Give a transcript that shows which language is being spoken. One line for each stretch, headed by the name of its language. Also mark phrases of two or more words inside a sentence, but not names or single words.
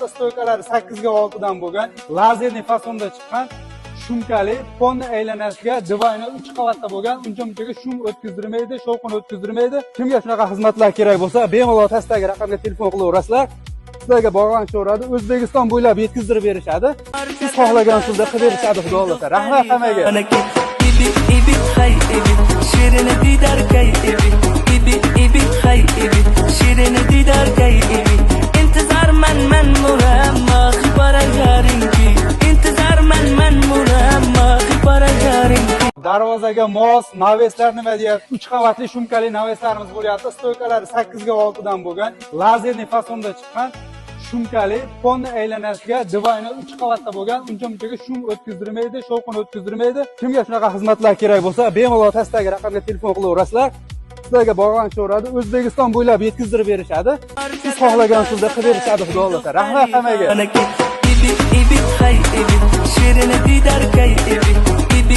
Uzbek: Stoykalari 8 ga 6 dan bo'lgan, lazerli fasonda chiqqan shumkali ponni aylanasiga divoyni 3 qavatda bo'lgan, uncha-munchaga shum o'tkazdirmaydi, shovqin o'tkazdirmaydi. Kimga shunaqa xizmatlar kerak bo'lsa, bemalol pastdagi raqamga telefon qilaverasizlar. Sizlarga bog'lanishadi. O'zbekiston bo'ylab yetkazdirib berishadi. Siz xohlagan usulda qilib berishadi, xudo xolasa. Rahmat hammaga. شیرین دیدار کی ایبی ایبی ایبی خی ایبی شیرین دیدار کی ایبی انتظار من مرما خبر یارین کی انتظار من مرما خبر یارین کی Darvozaga mos, naveslar nima deyapti? 3 qavatli shumkali naveslarimiz bo'lyapti. Stoykalari 8 ga 6 dan bo'lgan, lazerli fasonda chiqqan shumkali ponni aylanasiga divoyni 3 qavatda bo'lgan, uncha-munchaga shum o'tkazdirmaydi, shovqin o'tkazdirmaydi. Kimga shunaqa xizmatlar kerak bo'lsa, bemalol pastdagi raqamga telefon qilaverasizlar. Sizlarga bog'lanishadi. O'zbekiston bo'ylab yetkazdirib berishadi. Siz xohlagan usulda qilib berishadi, xudo xolasa. Rahmat hammaga. ایبی ایبی خی ایبی شیرین دیدار کی ایبی